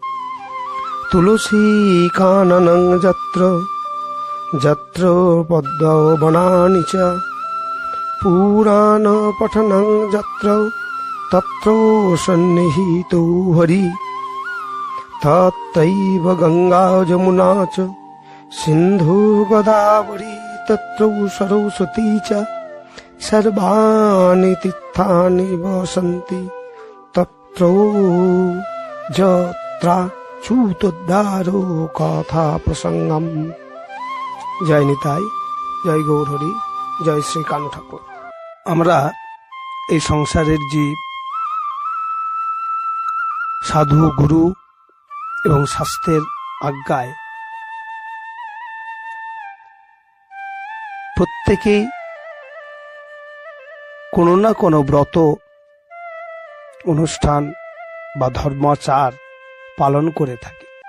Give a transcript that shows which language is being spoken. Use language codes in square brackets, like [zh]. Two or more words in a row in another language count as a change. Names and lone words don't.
[sa] तुलसीकाननं यत्र पद्मवनानि च पुराणपठनं यत्र तत्र सन्निहितो हरि तत्रैव गंगा जमुना च सिन्धु गोदावरी तत्र सरस्वती च सर्वाणि तीर्थानि वसन्ति तत्र যত্রাচ্যুতোদ্ধারো কথা প্রসঙ্গম। [bn] জয় নিতাই, জয় গৌরহরি, জয় শ্রী কানু ঠাকুর। আমরা এই সংসারের জীব সাধু গুরু এবং শাস্ত্রের আজ্ঞায় প্রত্যেকেই কোনো না কোনো ব্রত অনুষ্ঠান বা ধর্মাচার পালন করে থাকে।